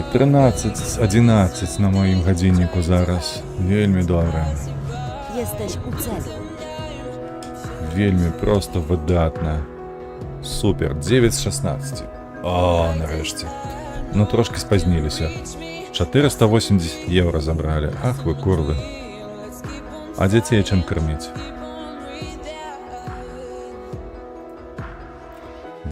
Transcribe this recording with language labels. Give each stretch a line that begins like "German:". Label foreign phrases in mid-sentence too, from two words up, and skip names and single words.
Belarusian: 13:11 на моім гадзінніку зараз. Вельмі добре.
Polish: Jesteś u celu.
Belarusian: Вельмі просто выдатна. Супер, 9:16. О, нарэшце. Ну, трошки спазніліся. 480 евро забрали. Ах вы, курвы. А дзяцей чым карміць?